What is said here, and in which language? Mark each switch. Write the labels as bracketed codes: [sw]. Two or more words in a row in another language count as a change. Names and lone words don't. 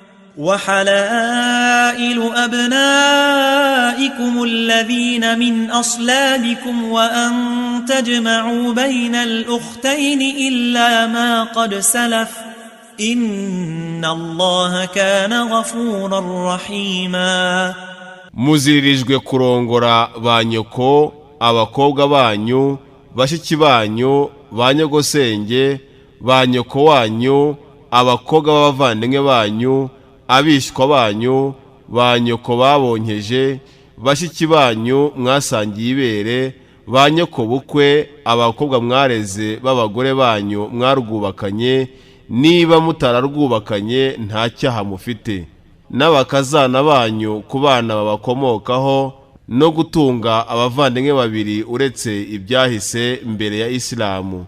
[ar] وحلائل أبنائكم الذين من أصلابكم وأن تجمعوا بين الأختين إلا ما قد سلف إن الله كان غفورا رحيما. [rw] Muziririjwe kurongora ba nyoko, abakobwa banyu, bashiki banyu, ba nyogosenge, ba nyoko wanyu, abakobwa b'abavandimwe banyu, abishwa banyu, ba nyoko babonkeje, bashiki banyu mwasangiye ibere, ba nyoko bukwe, abakobwa mwareze b'abagore banyu mwarwubakanye, niba mutararwubakanye nta cyaha mufite, n'abakazana banyu ku bana babakomokaho, no gutunga abavandimwe babiri uretse ibyahise mbere ya Islamu.